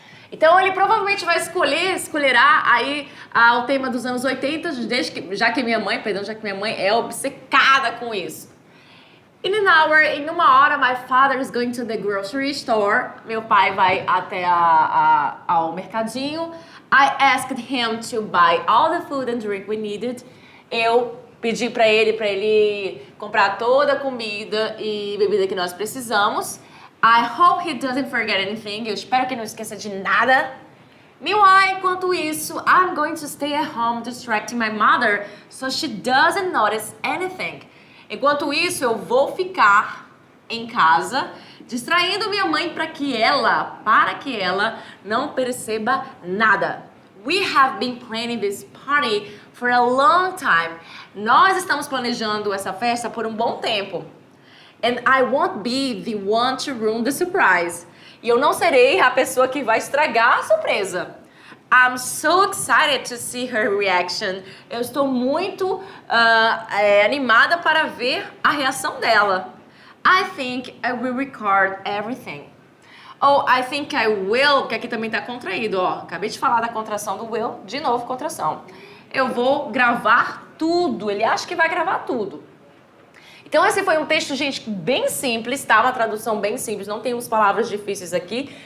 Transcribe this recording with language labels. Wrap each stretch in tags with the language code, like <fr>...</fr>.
<pt>Então, ele provavelmente vai escolherá aí o tema dos anos 80, já que minha mãe é obcecada com isso.</pt> <en>In</en> <pt>uma hora,</pt> <en>my father is going to the grocery store.</en> <pt>Meu pai vai até ao mercadinho.</pt> <en>I asked him to buy all the food and drink we needed. Eu pedi para ele comprar toda a comida e bebida que nós precisamos. I hope he doesn't forget anything.</en> <pt>Eu espero que ele não esqueça de nada.</pt> <en>Meanwhile,</en> <pt>enquanto isso,</pt> <en>I'm going to stay at home distracting my mother so she doesn't notice anything.</en> <pt>Enquanto isso, eu vou ficar em casa distraindo minha mãe para que ela não perceba nada.</pt> <en>We have been planning this party for a long time.</en> <pt>Nós estamos planejando essa festa por um bom tempo.</pt> <en>And I won't be the one to ruin the surprise.</en> <pt>E eu não serei a pessoa que vai estragar a surpresa.</pt> <en>I'm so excited to see her reaction.</en> <pt>Eu estou muito animada para ver a reação dela.</pt> <en>I think I will record everything. Oh, I think I will,</en> <pt>porque aqui também está contraído, ó. Acabei de falar da contração do will, de novo contração. Eu vou gravar tudo. Ele acha que vai gravar tudo. Então esse foi um texto, gente, bem simples, tá? Uma tradução bem simples, não tem umas palavras difíceis aqui.</pt>